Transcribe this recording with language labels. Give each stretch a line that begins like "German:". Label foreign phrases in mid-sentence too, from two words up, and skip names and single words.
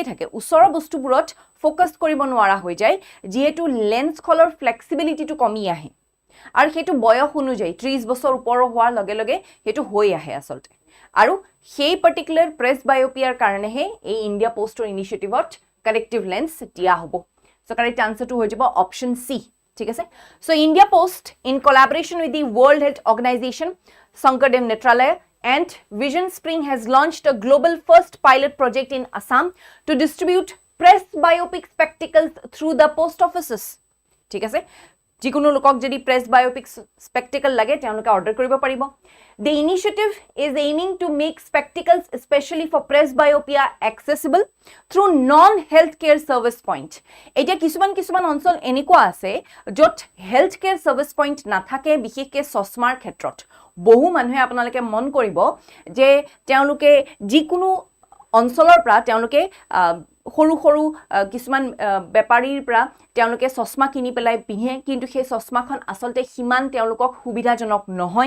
Assamese: থাকে ওচৰৰ বস্তুবোৰত ফোকাস কৰিব নোৱাৰা হৈ যায় যেহেতু লেন্স খলৰ ফ্লেক্সিবিলিটিটো কমি আহে আৰু হেতু বয়স অনুযায়ী 30 বছৰ ওপৰ হোৱাৰ লগে লগে হেতু হৈ আহে আসলতে আৰু সেই পাৰ্টিকুলাৰ প্ৰেছ বায়োপিয়াৰ কাৰণে হে এই ইন্ডিয়া পোষ্টৰ ইনিশিয়েটিভত কাৰেক্টিভ লেন্স দিয়া হ'ব সো
English: correct answerটো
Assamese: হৈ যাব অপশন সি ঠিক আছে
English: so India Post in collaboration with the World Health Organization Sankaradeva Nethralaya and Vision Spring has launched a global first pilot project in Assam to distribute press biopic spectacles through the post offices
Assamese: ঠিক আছে যিকোনো লোকক যদি
English: press biopic spectacle
Assamese: লাগে তেওঁলোকে অৰ্ডাৰ কৰিব পাৰিব
English: The initiative is aiming to make spectacles especially for press myopia accessible through non-healthcare service point.
Assamese: এতিয়া কিছুমান অঞ্চল এনেকুৱা আছে য'ত
English: healthcare service point
Assamese: নাথাকে বিশেষকৈ চশমাৰ ক্ষেত্ৰত বহু মানুহে আপোনালোকে মন কৰিব যে তেওঁলোকে যিকোনো অঞ্চলৰ পৰা তেওঁলোকে সৰু সৰু কিছুমান বেপাৰীৰ পৰা তেওঁলোকে চশমা কিনি পেলাই পিন্ধে কিন্তু সেই চশমাখন আচলতে সিমান তেওঁলোকক সুবিধাজনক নহয়